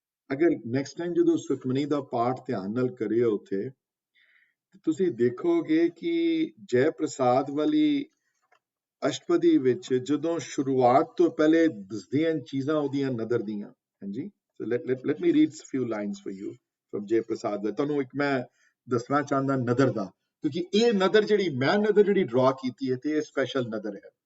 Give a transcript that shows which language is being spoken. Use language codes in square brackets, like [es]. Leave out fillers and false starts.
[pa] ਅਗਰ next time ਜਦੋਂ ਸੁਖਮਨੀ ਦਾ ਪਾਠ ਧਿਆਨ ਨਾਲ ਕਰਿਓ ਉੱਥੇ, ਤੁਸੀਂ ਦੇਖੋਗੇ ਕਿ ਜੈ ਪ੍ਰਸਾਦ ਵਾਲੀ ਅਸ਼ਟਪਦੀ ਵਿੱਚ ਜਦੋਂ ਸ਼ੁਰੂਆਤ ਤੋਂ ਪਹਿਲੇ ਦੱਸਦੀਆਂ ਚੀਜ਼ਾਂ ਉਹਦੀਆਂ ਨਦਰ ਦੀਆਂ। [en] ਹਾਂਜੀ, so let me read a few lines for you from Jai Prasad. [pa] ਤੁਹਾਨੂੰ ਇੱਕ ਮੈਂ ਦੱਸਣਾ ਚਾਹੁੰਦਾ ਨਦਰ ਦਾ, ਕਿਉਂਕਿ ਇਹ ਨਦਰ ਜਿਹੜੀ ਮੈਂ ਨਦਰ ਜਿਹੜੀ ਡਰਾ ਕੀਤੀ ਹੈ, ਤੇ ਇਹ ਸਪੈਸ਼ਲ ਨਦਰ ਹੈ।